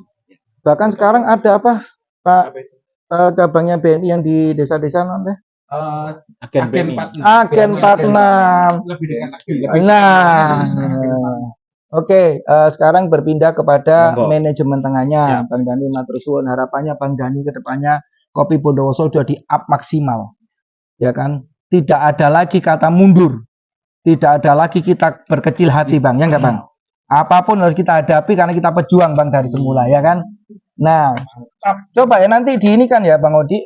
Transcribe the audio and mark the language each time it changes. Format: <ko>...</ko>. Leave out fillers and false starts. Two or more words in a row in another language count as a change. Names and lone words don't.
<id>Bahkan sekarang ada apa, Pak? Cabangnya BNI yang di desa-desa nanti? Agen BNI. Agen 46. Lebih dekat lagi. Nah, oke, sekarang berpindah kepada Monggo. manajemen tengahnya. Bang Dani</id> <jv>matur suwun,</jv> <id>harapannya Bang Dani ke depannya Kopi Bondowoso sudah di-up maksimal. Ya kan? Tidak ada lagi kata mundur. Tidak ada lagi kita berkecil hati, Bang. Ya enggak, Bang? Apapun harus kita hadapi karena kita pejuang, Bang, dari semula, ya kan? Nah, coba ya nanti di ini kan ya, Bang Odi.</id>